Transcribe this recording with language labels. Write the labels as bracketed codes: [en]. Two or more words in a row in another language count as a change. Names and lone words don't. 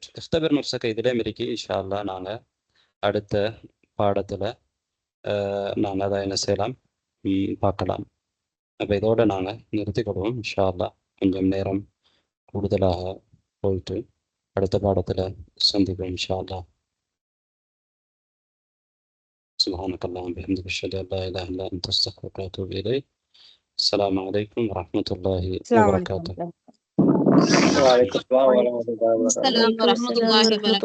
[ar] اختبر نفسك [ta] இதிலே மிருக்கி [ar] إن شاء الله [ta] நாங்கள் அடுத்த பாடத்தில் நாங்கள் அதை என்ன செய்யலாம், பார்க்கலாம். அப்போ இதோடு நாங்கள் நிறுத்திக்கொள்வோம் [ar] إن شاء الله. [ta] கொஞ்சம் நேரம் கூடுதலாக போயிட்டு அடுத்த பாடத்தில் சந்திப்போம் [ar] إن شاء الله. سبحانك اللهم وبحمدك أشهد أن لا إله إلا أنت أستغفرك وأتوب إليك. السلام عليكم ورحمة الله وبركاته. وعليكم السلام ورحمة الله وبركاته. السلام ورحمة الله وبركاته.